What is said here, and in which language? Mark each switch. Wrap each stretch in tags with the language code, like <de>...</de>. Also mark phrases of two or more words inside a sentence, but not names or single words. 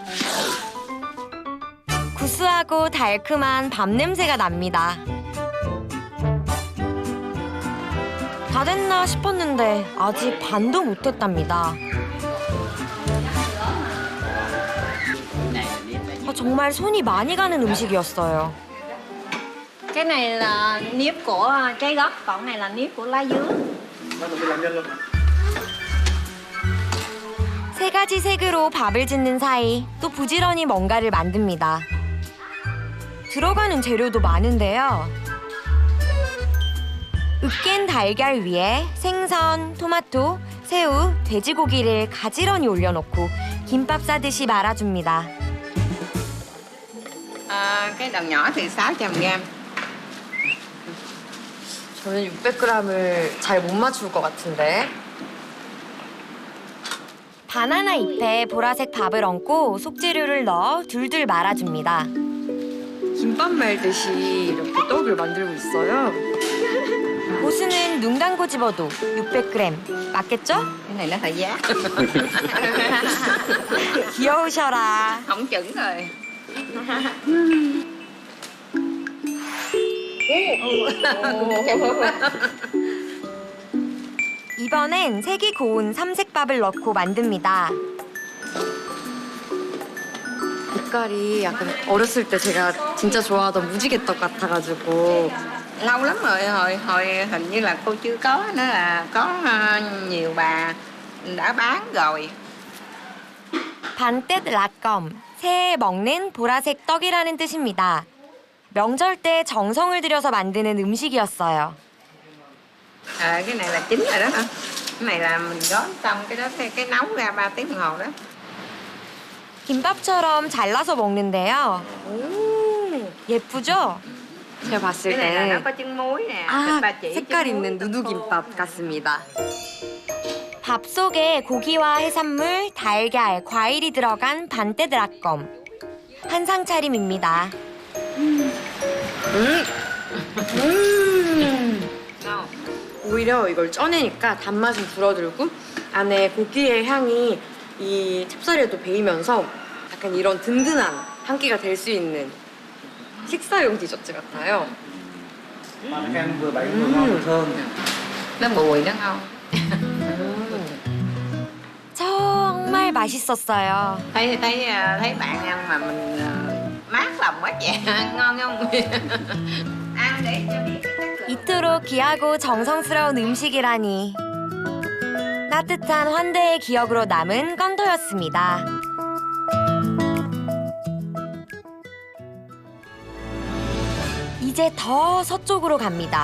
<ko>구수하고 달콤한 밥 냄새가 납니다. 다 됐나 싶었는데 아직 반도 못했답니다. 정말 손이 많이 가는 음식이었어요.</ko> <vi>Cái này là nếp của trái gốc, còn này là nếp của lá dứa.</vi> <ko>세 가지 색으로 밥을 짓는 사이 또 부지런히 뭔가를 만듭니다. 들어가는 재료도 많은데요. 으깬 달걀 위에 생선, 토마토, 새우, 돼지고기를 가지런히 올려놓고 김밥 싸듯이 말아줍니다.</ko> <vi>Cái đầu nhỏ thì 600g.</vi> <ko>저는 600g을 잘 못 맞출 것 같은데. 바나나 잎에 보라색 밥을 얹고 속재료를 넣어 둘둘 말아줍니다. 김밥 말듯이 이렇게 떡을 만들고 있어요. 고수는 눈 감고 집어도 600g 맞겠죠?</ko> <vi>Cái này nó hơi giá.</vi> <ko>귀여우셔라.</ko> <vi>Không chuẩn rồi.</vi> <ko>이번엔 색이 고운 삼색밥을 넣고 만듭니다. 빛깔이 약간 어렸을 때 제가 진짜 좋아하던 무지개떡 같아가지고</ko> <vi>Lâu lắm rồi, hồi hình như là cô chưa có nữa là có nhiều bà đã bán rồi.</vi> <ko>반떼 락검, 새해 먹는 보라색 떡이라는 뜻입니다. 명절 때 정성을 들여서 만드는 음식이었어요.</ko> <vi>Cái này là chín rồi đó hả? Cái này là mình gói xong cái đó cái nấu ra 3 tiếng đồng hồ đó.</vi> <ko>김밥처럼 잘라서 먹는데요. 예쁘죠? 제가 봤을</ko> <vi>Cái này là nó</vi> <ko>때는</ko> <vi>có trứng muối nè.</vi> <ko>아,</ko> <vi>bà chỉ</vi> <ko>색깔</ko> <vi>trứng</vi> <ko>있는</ko> <vi>muối</vi> <ko>누누김밥 같습니다. 밥 속에 고기와 해산물, 달걀, 과일이 들어간 반떼 락검. 한상 차림입니다. 오히려 이걸 쪄내니까 단맛은 줄어들고 안에 고기의 향이 이 찹쌀에도 배이면서 약간 이런 든든한 한 끼가 될 수 있는 식사용 디저트 같아요.</ko> <vi>ăn vừa bánh vừa ngon vừa thơm. Nó bùi nó ngon.</vi> <ko>정말 맛있었어요.</ko> <vi>Thấy bạn ăn mà mình mát lòng quá chị. Ngon không? Ăn để cho biết.</vi> <ko>이토록 귀하고 정성스러운 음식이라니. 따뜻한 환대의 기억으로 남은 건더였습니다. 이제 더 서쪽으로 갑니다.</ko>